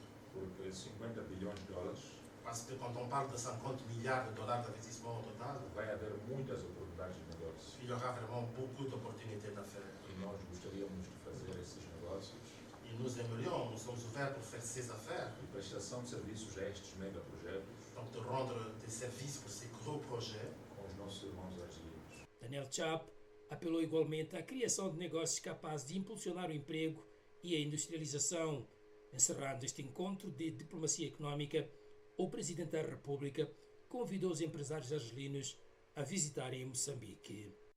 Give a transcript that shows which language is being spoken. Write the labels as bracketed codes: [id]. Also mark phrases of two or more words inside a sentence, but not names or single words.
[pt] porque 50 bilhões de dólares [fr] Parce que quand on parle de 50 milliards de dollars d'investissement au total, [pt] vai haver muitas oportunidades de negócio [fr] il y aura vraiment beaucoup d'opportunités d'affaires. [pt] e nós gostaríamos de fazer esses negócios [fr] Et nous aimerions, nous sommes ouverts pour faire ces affaires, [pt] e prestação de serviços a estes megaprojetos [fr] donc de rendre des services pour ces gros projets. [pt] com os nossos irmãos argelinos. Daniel Chapo apelou igualmente à criação de negócios capazes de impulsionar o emprego e a industrialização. Encerrando este encontro de diplomacia económica, o Presidente da República convidou os empresários argelinos a visitarem Moçambique.